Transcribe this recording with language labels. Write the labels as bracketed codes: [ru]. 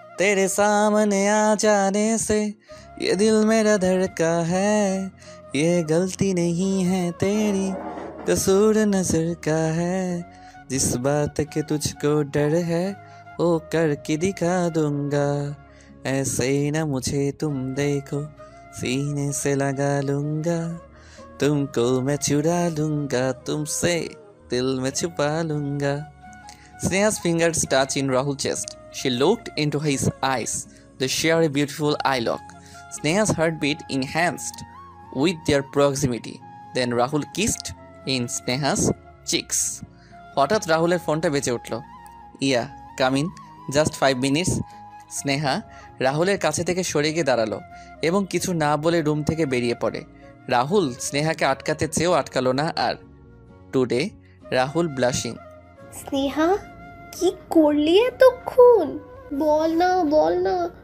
[hi] तेरे सामने आ जाने से ये दिल मेरा धड़का है, ये गलती नहीं है तेरी, कसूर नजर का है, जिस बात के तुझको डर है वो करके दिखा दूंगा, ऐसे ही ना मुझे तुम देखो सीने से लगा लूंगा, तुमको मैं चुरा लूंगा, तुमसे दिल में छुपा लूंगा. [en] Sneha's fingers touched in Rahul's chest. She looked into his eyes. They share a beautiful eye lock. Sneha's heartbeat enhanced with their proximity. Then Rahul kissed in Sneha's cheeks. [bn] হঠাৎ রাহুলের ফোনটা বেজে উঠল। [en] Yeah come in, just 5 minutes. [bn] Sneha রাহুলের কাছে থেকে সরে গিয়ে দাঁড়ালো এবং কিছু না বলে রুম থেকে বেরিয়ে পড়ে। রাহুল স্নেহাকে আটকাতে চেয়েও আটকালো না আর। [en] Today Rahul blushing. [bn] স্নেহা কি করলি এতক্ষণ? বল না বল না।